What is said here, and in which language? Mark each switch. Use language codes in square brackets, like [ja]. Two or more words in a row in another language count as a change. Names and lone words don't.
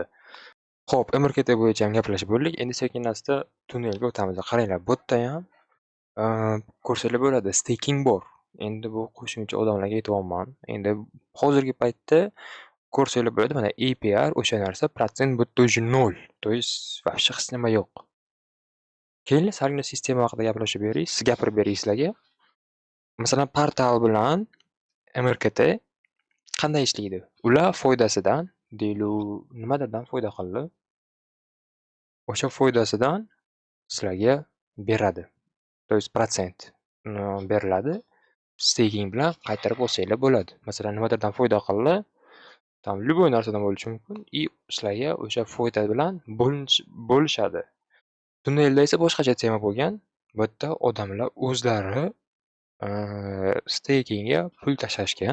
[uz] Xo'p, MRKT bo'yicha ham gaplashib bo'ldik. Endi sekin-asta tunnelga o'tamiz. Qaranglar, bu yerda ham ko'rsanglar bo'ladi, staking bor. Endi bu qo'shimcha odamlarga aytyapman. Endi hozirgi paytda ko'rsanglar bo'ladi, mana APR o'sha narsa protsent bu yerda уже 0. [ru] То есть вообще [uz] hech nima yo'q. Keyin salgina sistema haqida gaplashib beray, siz gapirib beray sizlarga. Masalan, portal bilan MRKT qanday ishlaydi? Ular foydasidan, deylik, nimalardan foyda qildi? O'sha foydasidan sizlarga beradi. [ru] То есть [uz] protsent beriladi. Staking bilan qaytarib olsanglar bo'ladi. Masalan, nimalardan foyda qildi? [ru] там любой [uz] narsadan bo'lishi mumkin. Sizlarga o'sha foyda bilan bo'lishadi. Tunnelda esa boshqacha tema bo'lgan. Bu yerda odamlar o'zlari stakingga pul tashlashgan.